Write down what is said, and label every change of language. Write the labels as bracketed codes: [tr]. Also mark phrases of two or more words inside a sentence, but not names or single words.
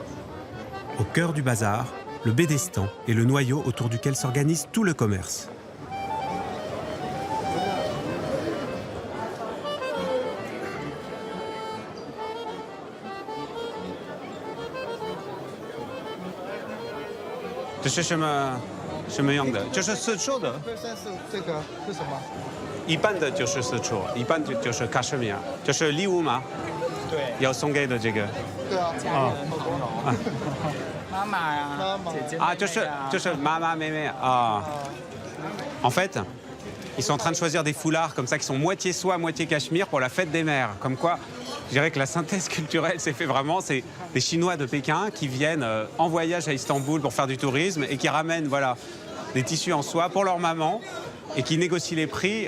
[fr] Au cœur du bazar, le Bédestan est le noyau autour duquel s'organise tout le commerce. [zh] C'est 什么样的？就是丝绸的。这个是什么？一般的就是丝绸，一般的就是卡什米尔，就是礼物嘛。对。要送给的这个。对啊。妈妈呀，姐姐妹妹啊就是妈妈妹妹啊。 [fr] En fait, Ils sont en train de choisir des foulards comme ça qui sont moitié soie, moitié cachemire pour la fête des mères. Comme quoi, je dirais que la synthèse culturelle s'est fait vraiment. C'est des Chinois de Pékin qui viennent en voyage à Istanbul pour faire du tourisme et qui ramènent voilà, des tissus en soie pour leur maman et qui négocient les prix.